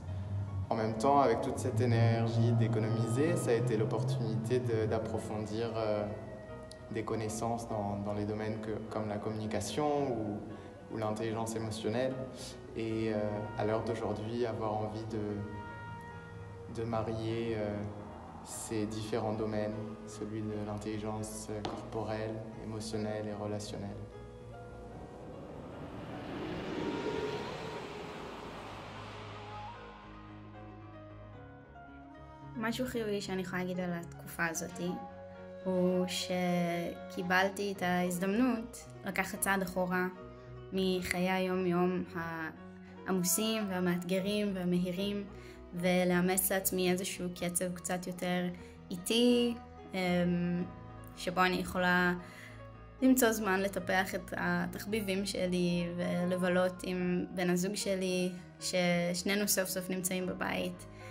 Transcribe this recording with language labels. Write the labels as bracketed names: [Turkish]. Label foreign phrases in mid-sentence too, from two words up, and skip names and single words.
[French] En même temps, avec toute cette énergie d'économiser, ça a été l'opportunité d'approfondir des connaissances dans les domaines comme la communication ou l'intelligence émotionnelle. Et à l'heure d'aujourd'hui, avoir envie de marier ces différents domaines, celui de l'intelligence corporelle, émotionnelle et relationnelle. [Hebrew] משהו חיובי שאני יכולה להגיד על התקופה הזאת הוא שקיבלתי את ההזדמנות לקחת צעד אחורה מחיי היום-יום העמוסים והמאתגרים והמהירים ולאמץ לעצמי איזשהו קצב קצת יותר איטי שבו אני יכולה למצוא זמן לטפח את התחביבים שלי ולבלות עם בן הזוג שלי, ששנינו סוף סוף נמצאים בבית.